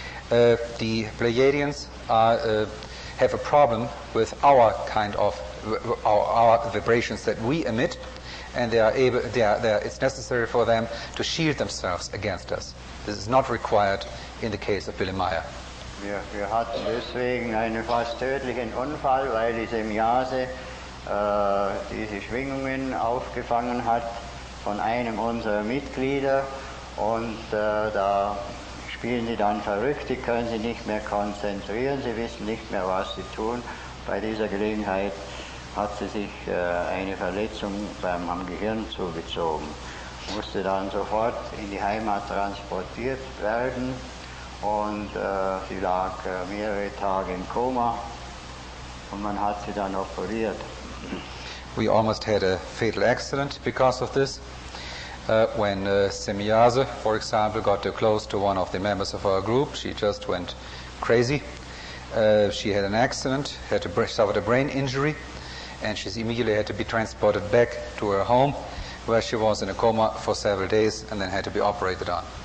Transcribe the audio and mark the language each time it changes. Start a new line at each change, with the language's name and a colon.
English: The Pleiadians have a problem with our kind of our vibrations that we emit, and it's necessary for them to shield themselves against us. This is not required in the case of Billy Meier.
German: Wir hatten deswegen einen fast tödlichen Unfall, weil diese Mjase diese Schwingungen aufgefangen hat von einem unserer Mitglieder, und da spielen sie dann verrückt, die können sich nicht mehr konzentrieren, sie wissen nicht mehr, was sie tun. Bei dieser Gelegenheit hat sie sich eine Verletzung am Gehirn zugezogen, musste dann sofort in die Heimat transportiert werden, und sie lag mehrere Tage im Koma, und man hat sie dann operiert.
English: We almost had a fatal accident because of this. When Semyase, for example, got too close to one of the members of our group, she just went crazy. She had an accident, suffered a brain injury, and she immediately had to be transported back to her home, where she was in a coma for several days and then had to be operated on.